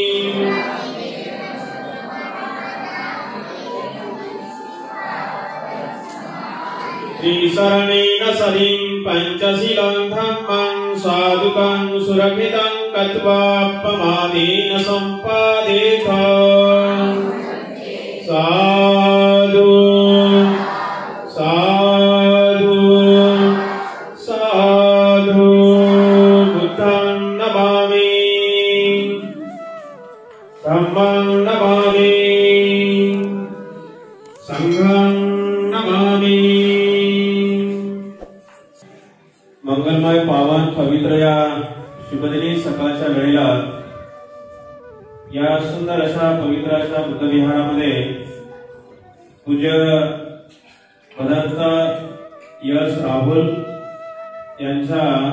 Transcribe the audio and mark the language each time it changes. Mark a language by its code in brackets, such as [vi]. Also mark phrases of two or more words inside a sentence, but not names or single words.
[pi] त्रिशरणेन सरिं पञ्चशीलं धम्मं साधुकं सुरक्षितं कत्वापमादेन सम्पादेथ साधु साधु साधु बुद्धं नमामि धम्मं नमामि संघं नमामि। [mr] मंगलमय पावन पवित्र या शुभदिनी सकाळच्या वेळेला या सुंदर अशा पवित्र अशा बुद्ध विहारामध्ये पूज्य पदार्थ यश राहुल यांच्या